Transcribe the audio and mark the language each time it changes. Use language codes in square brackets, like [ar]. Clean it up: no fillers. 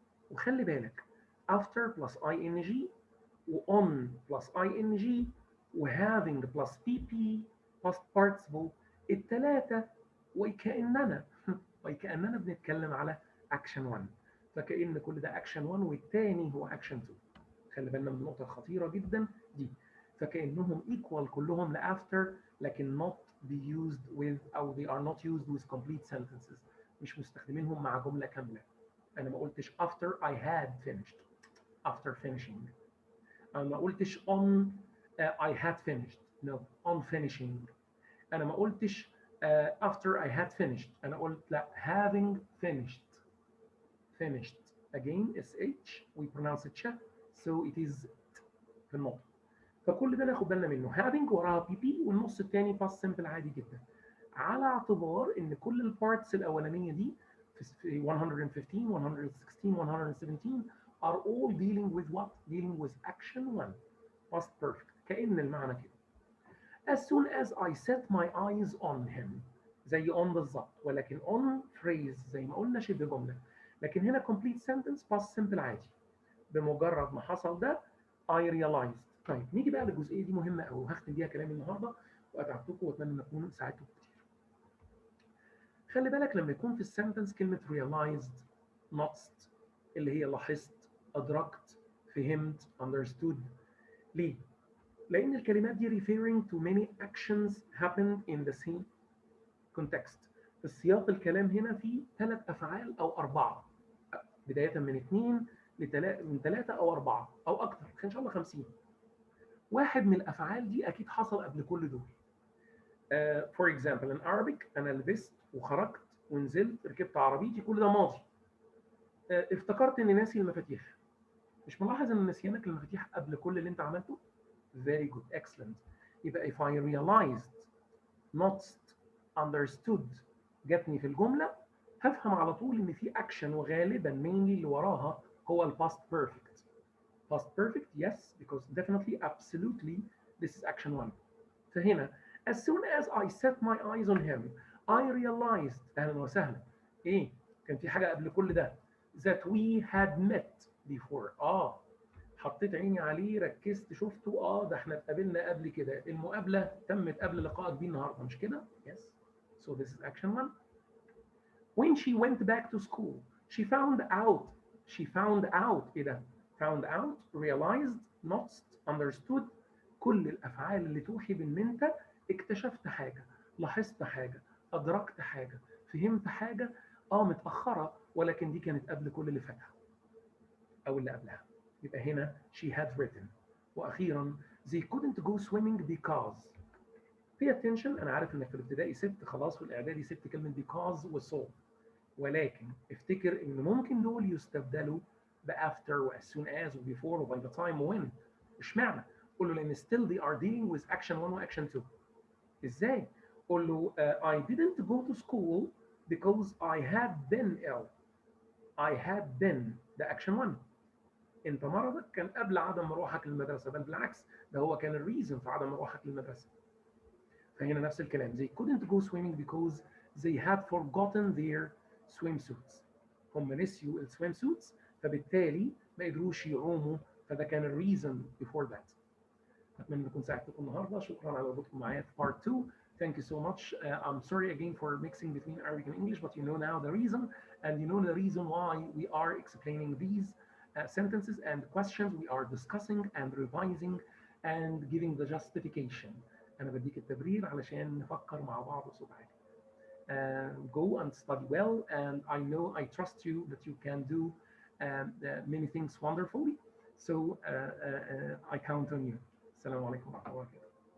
[ar] وخلي بالك [en] after plus ing [ar] و [en] on plus ing [ar] و [en] having plus pp past participle [ar] الثلاثه وكأننا بنتكلم على اكشن 1، فكأن كل ده اكشن 1 والثاني هو اكشن 2. خلي بالنا من النقطه الخطيره جدا دي. فكأنهم [en] equal [ar] كلهم لافتر لكن [en] not be used with او they are not used with complete sentences، [ar] مش مستخدمينهم مع جمله كامله. انا ما قلتش [en] after I had finished after finishing. [ar] انا ما قلتش [en] on I had finished no on finishing. [ar] انا ما قلتش [en] after I had finished، [ar] انا قلت لا [en] having finished again sh we pronounce it sh so it is [ar] في النطق. فكل ده ناخد بالنا منه. having وراها بي بي والنص الثاني [en] past simple [ar] عادي جدا، على اعتبار ان كل البارتس الاولانيه دي في 115 116 117 [en] are all dealing with what? dealing with action 1 past perfect. [ar] كأن المعنى كده [en] as soon as I set my eyes on him زي on بالظبط، ولكن on phrase [ar] زي ما قلنا شبه جمله، لكن هنا [en] complete sentence past simple عادي. [ar] بمجرد ما حصل ده [en] I realized. [ar] طيب نيجي بقى للجزئيه دي مهمه قوي وهختم بيها كلامي النهارده واتعبتكم واتمنى ان اكون ساعدتكم كتير. خلي بالك لما يكون في السنتنس كلمه realized noticed اللي هي لاحظت ادركت فهمت understood. ليه؟ لأن الكلمات دي [en] referring to many actions happened in the same context. [ar] في السياق الكلام هنا فيه 3 أفعال أو 4، بداية من 2 من 3 أو 4 أو أكتر، إن شاء الله 50. واحد من الأفعال دي أكيد حصل قبل كل دول. [en] For example in Arabic [ar] أنا لبست وخرجت ونزلت ركبت عربيتي، كل ده ماضي. افتكرت إني ناسي المفاتيح. مش ملاحظ إن نسيانك المفاتيح قبل كل اللي أنت عملته؟ [en] Very good, excellent. [ar] يبقى [en] if I realized, noticed, understood [ar] جاتني في الجملة، هفهم على طول إن في أكشن، وغالبا mainly اللي وراها هو ال past perfect. [en] Past perfect, yes, because definitely, absolutely, this is action one. [ar] فهنا [en] as soon as I set my eyes on him I realized، [ar] أهلا وسهلا، إيه؟ كان في حاجة قبل كل ده، [en] that we had met before. [ar] حطيت عيني عليه، ركزت، شفته، ده احنا اتقابلنا قبل كده، المقابلة تمت قبل لقائك بيه النهارده، مش كده؟ [en] Yes. So this is action one. When she went back to school she found out. [ar] ايه ده؟ [en] found out, realized, noticed, understood. [ar] كل الافعال اللي توحي بان انت اكتشفت حاجه، لاحظت حاجه، ادركت حاجه، فهمت حاجه، متاخره، ولكن دي كانت قبل كل اللي فاتها او اللي قبلها. يبقى هنا [en] she had written. [ar] واخيرا [en] they couldn't go swimming because. pay attention، [ar] انا عارف انك في الابتدائي سبت خلاص، في الاعدادي سبت كلمه because و so، ولكن افتكر ان ممكن دول يستبدلوا ب after و as soon as و before و by the time و when. اشمعنى؟ قول له لان [en] still they are dealing with action 1 [ar] و action 2. ازاي؟ قول له [en] I didn't go to school because I had been ill. I had been ده action 1. [ar] انت مرضك كان قبل عدم مروحك للمدرسه، بل بالعكس ده هو كان الريزن في عدم مروحك للمدرسه. فهنا نفس الكلام [en] they couldn't go swimming because they had forgotten their swimsuits. [ar] هم نسيوا السويم سوتس، فبالتالي ما قدروش يعوموا، فده كان الريزن [en] before that. [ar] اتمنى اكون ساعدتكم النهارده. شكرا على وجودكم معايا في part 2. [en] Thank you so much. I'm sorry again for mixing between Arabic and English, but you know now the reason, and you know the reason why we are explaining these sentences and questions. We are discussing and revising and giving the justification. [ar] أنا بديك التبرير علشان نفكر مع بعض بصوت عالي. [en] Go and study well, and I know, I trust you that you can do many things wonderfully. So I count on you. [ar] Assalamu alaikum wa rahmatullahi wa barakatuh.